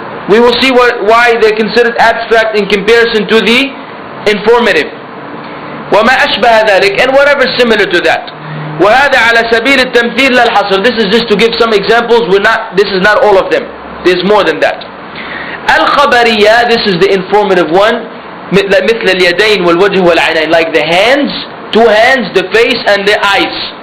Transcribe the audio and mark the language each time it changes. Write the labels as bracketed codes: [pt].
[en] We will see why they're considered abstract in comparison to the informative. [ar] وما أشبه ذلك, [en] and whatever similar to that. [ar] وهذا على سبيل التمثيل لا الحصر. [en] This is just to give some examples. This is not all of them. There's more than that. Al-Khabariyah, this is the informative one. [ar] مثل اليدين والوجه والعينين, [en] like the hands, two hands, the face and the eyes.